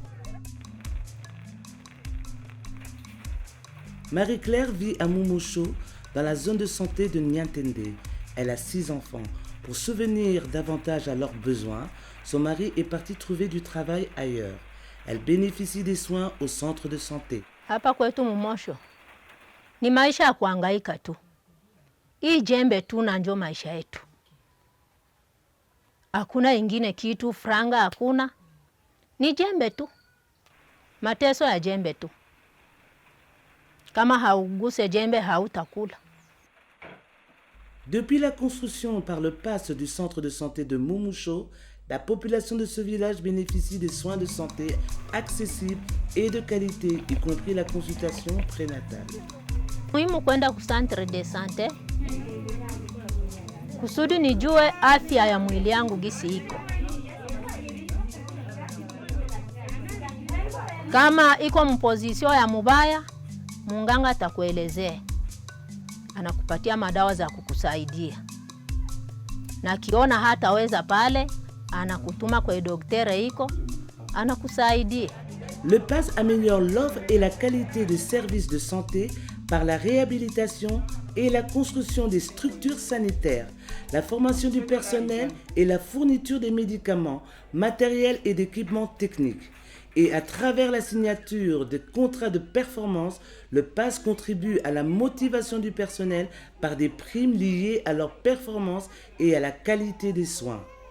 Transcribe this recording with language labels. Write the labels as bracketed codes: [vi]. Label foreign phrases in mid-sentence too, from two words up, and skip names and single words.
[fr] Marie-Claire vit à Mumosho, dans la zone de santé de Niantende. Elle a 6 enfants. Pour subvenir davantage à leurs besoins, son mari est parti trouver du travail ailleurs. Elle bénéficie des soins au centre de santé. [sw] Hapa kwetu Mumosho ni maisha ya kuhangaika tu. Hii jembe tu na ndio maisha yetu. Hakuna ingine kitu, franga hakuna. Ni jembe tu. Mateso ya jembe tu. Kama hauguse jembe hautakula. [fr] Depuis la construction par le PAS du centre de santé de Mumosho, la population de ce village bénéficie des soins de santé accessibles et de qualité, y compris la consultation prénatale. [sw] Muhimu kwenda ku [fr] centre de santé [sw] kusudi nijue afya ya mwili yangu gisi iko. Kama iko mpozisio ya mubaya, munganga atakuelezea. Anakupatia madawa za kukusaidia. Na kiona hataweza pale, anakutuma kwa daktari iko, anakusaidia. [fr] Le PAS améliore l'offre et la qualité des services de santé par la réhabilitation et la construction des structures sanitaires, la formation du personnel et la fourniture des médicaments, matériels et d'équipements techniques. Et à travers la signature de contrats de performance, le PAS contribue à la motivation du personnel par des primes liées à leur performance et à la qualité des soins.